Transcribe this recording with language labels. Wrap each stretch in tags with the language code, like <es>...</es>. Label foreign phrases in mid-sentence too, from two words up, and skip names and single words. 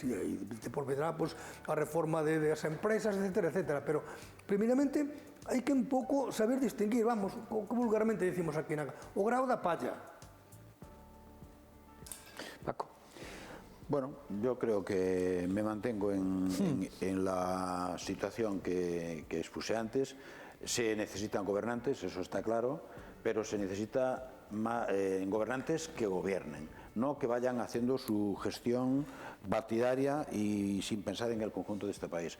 <gl>E aí depois vendrá a reforma das empresas, etcétera. Pero, primeiramente, hai que un pouco saber distinguir, vamos, que vulgarmente decimos aquí, o grao da palla. Paco.</gl> <es>Bueno, yo creo que me mantengo en la situación que expuse antes. Se necesitan gobernantes, eso está claro, pero se necesita gobernantes que gobiernen, no que vayan haciendo su gestión partidaria y sin pensar en el conjunto de este país.</es>